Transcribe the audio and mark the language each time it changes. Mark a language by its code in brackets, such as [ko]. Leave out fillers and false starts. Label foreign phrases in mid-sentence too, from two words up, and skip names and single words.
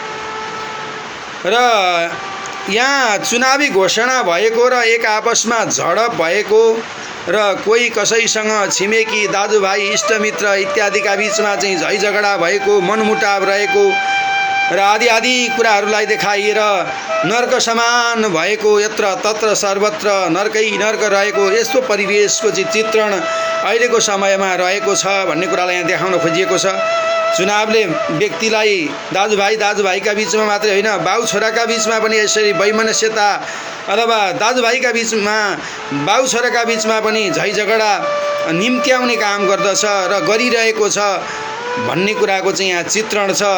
[ne] र यहाँ चुनावी घोषणा भएको र एक आपसमा झडप भएको र कोही कसैसँग छिमेकी दाजुभाइ इष्टमित्र इत्यादिका बिचमा चाहिँ झैझगडा भएको, मनमुटाव रहेको र आदि आदि कुराहरूलाई देखाइएर नर्क समान भएको, यत्र तत्र सर्वत्र नर्कै नर्क रहेको यस्तो परिवेशको चाहिँ चित्रण अहिलेको समयमा रहेको छ भन्ने कुरालाई यहाँ देखाउन खोजिएको छ। चुनावले व्यक्तिलाई दाजुभाइका बिचमा मात्रै होइन, बाउ छोराका बिचमा पनि यसरी वैमनस्यता अथवा दाजुभाइका बिचमा बाउ छोराका बिचमा पनि झैझगडा निम्त्याउने काम गर्दछ र गरिरहेको छ भन्ने कुराको चाहिँ यहाँ चित्रण छ।